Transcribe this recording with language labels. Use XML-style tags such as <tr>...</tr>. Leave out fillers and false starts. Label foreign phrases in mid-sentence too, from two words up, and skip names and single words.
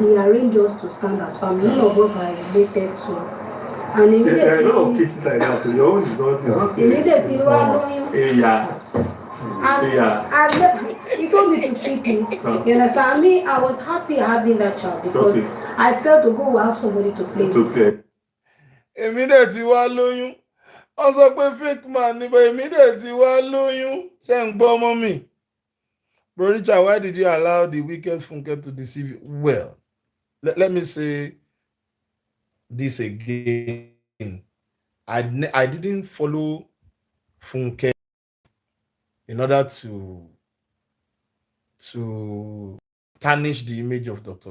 <en>He arranged us to stand as family. None of us are related to. And immediately, there are a lot of cases like that. Your own is not immediately, you are knowing. He told told me to keep it. You understand me? I was happy having that child because I felt to go have somebody to play with.</en> <yo>Èmi dẹ̀ ti wá lóyún. Wọ́n sọ pé</yo> <en>fake man</en> <yo>ni, but èmi dẹ̀ ti wá lóyún. Ṣé ń gbọ́ ọmọ mi?</yo> <en>Bro Richard, why did you allow the wicked Funke to deceive you? Well, let me say this again. I didn't follow Funke in order to tarnish the image of Dr.</en>